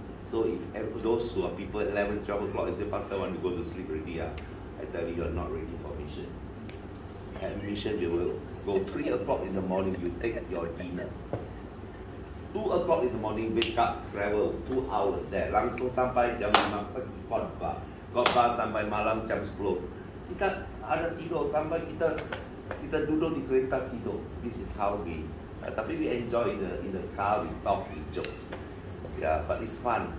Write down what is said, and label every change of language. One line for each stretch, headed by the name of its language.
English: So if those who are people 11, 12 o'clock, they say, Pastor, I want to go to sleep already. I tell you, you're not ready for mission. At mission, you will go 3 o'clock in the morning, you take your dinner. 2 o'clock in the morning, wake up, travel 2 hours there.
Malay: Langsung sampai jam 5 pagi, khotbah sampai malam jam 10. Kita ada tidur, sampai kita duduk di kereta tidur.
English: This is how we,
Malay: tapi
English: we enjoy in the car, we talk, we jokes. Yeah, but it's fun.